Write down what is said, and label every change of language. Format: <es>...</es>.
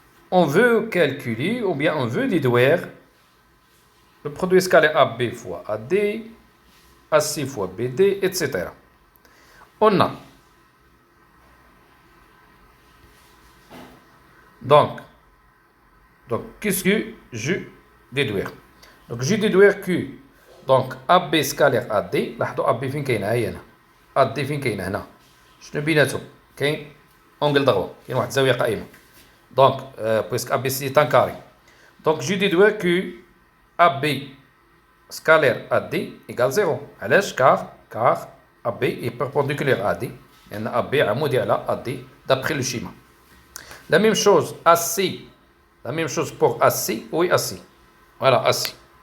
<fr>On veut calculer, ou bien on veut déduire le produit scalaire AB fois AD, AC fois BD, etc. On a. Donc qu'est-ce que je déduire? Donc, je déduire que donc AB scalaire AD,</fr> <ar>لاحظوا</ar> <fr>AB</fr> <ar>فين كاينه؟ هي هنا. AD فين كاينه؟ هنا. شنو بيناتهم؟ كاين</ar> <fr>اونغل دغوا،</fr> <ar>كاين واحد الزاويه قائمه.</ar> <fr>Donc, puisque ABC est un carré. Donc, je déduis que AB scalaire AD égale 0.</fr> <ar>علاش؟</ar> <fr>car AB est perpendiculaire à AD.</fr> <ar>لأن AB عمودي على AD</ar> <fr>d'après le schéma. La même chose AC. La même chose pour AC. Oui, AC. Voilà, AC.</fr>